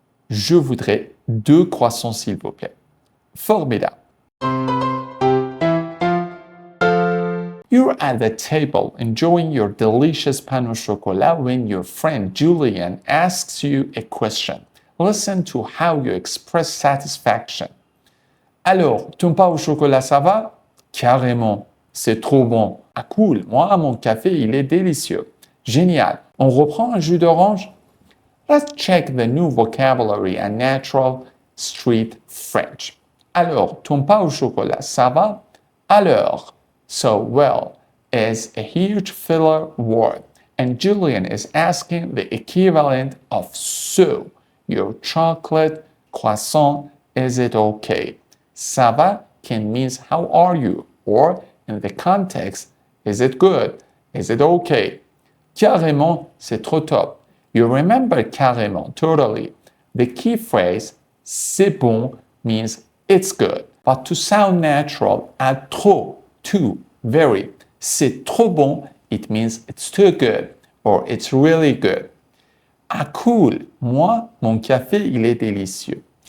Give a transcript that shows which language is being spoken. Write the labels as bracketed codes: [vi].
[fr] Je voudrais 2 croissants s'il vous plaît. Formidable. [en] You're at the table enjoying your delicious pain au chocolat when your friend Julian asks you a question. Listen to how you express satisfaction. [fr] Alors, ton pain au chocolat, ça va? Carrément, c'est trop bon. Ah cool, moi, mon café, il est délicieux. Génial. On reprend un jus d'orange? [en] Let's check the new vocabulary and natural street French. [fr] Alors, ton pain au chocolat, ça va? [en] Alors, so well is a huge filler word, and Julian is asking the equivalent of so. Your chocolate croissant, is it okay? Ça va can means how are you? Or in the context, is it good? Is it okay? [fr] Carrément, c'est trop top. [en] You remember carrément, totally. The key phrase, [fr] c'est bon, [en] means it's good. But to sound natural, add trop, too, very. [fr] C'est trop bon, [en] it means it's too good, or it's really good. [fr] Ah cool, moi, mon café, il est délicieux.